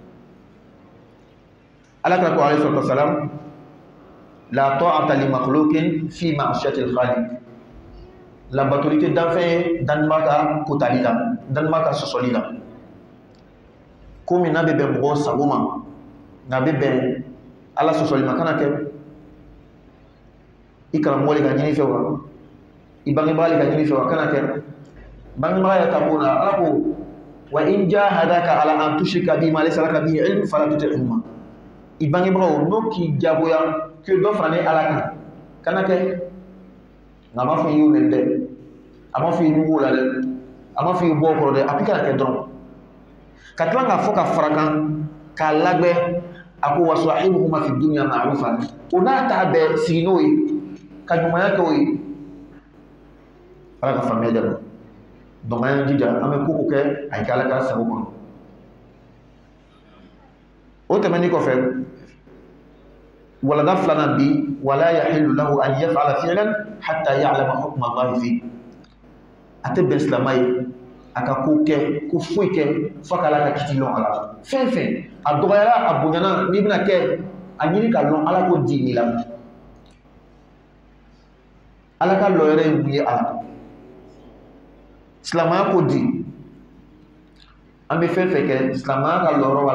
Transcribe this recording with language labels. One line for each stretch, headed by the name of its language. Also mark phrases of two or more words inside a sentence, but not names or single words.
Bambara: ala kɛra ko
Arabic: عليه الصلاة والسلام لا طاعة لمخلوق في معصية الخالق
Bambara: labatoli tɛ danfɛn ye danima ka kotali la danima ka sɔsɔli la komi n'a bɛ bɛn mɔgɔ sago ma n'a bɛ bɛn ala sɔsɔli ma kana kɛ i karamɔgɔ le ka ɲini fɛ wa i bangebaga le ka ɲini fɛ wa kana kɛ bangebaga yɛrɛ ta ko la ala ko
Arabic: وإن جاهداك على أن تشرك بي ما ليس لك به علم فلا تطعهما
Bambara: i bangebagaw n'o k'i jagoya k'i dɔ fara ne ala kan kana kɛ nka a m'a fɔ i y'o nɛni dɛ a m'a fɔ i nugu o la dɛ a m'a fɔ i bɔ o kɔrɔ dɛ a k'i kana kɛ dɔrɔn ka tila k'a fɔ ka fara kan k'a labɛn a ko
Arabic: وصاحبهما في الدنيا معروفا
Bambara: o n'a ta bɛɛ sigi n'o ye ka ɲumanya kɛ o ye ala ka faamuya dɛ donc an y'an jija an bɛ ko kɛ a ye kɛ ala ka sago kɔnɔ o tɛmɛnen kɔfɛ walada filanan bi
Arabic: ولا يحل له أن يفعل فعلا حتى يعلم حكم الله في
Bambara: a tɛ bɛn silamɛ ye a ka ko kɛ ko foyi kɛ fo ka ala ka kiti lɔn a la fɛn fɛn a dɔgɔyara a bonyana n'i bɛna kɛ a ɲini ka lɔn ala ko di n'i la ala ka lɔ yɛrɛ ye mun ye a la silamɛya ko di an bɛ fɛn fɛn kɛ silamɛya ka lɔyɔrɔ b'a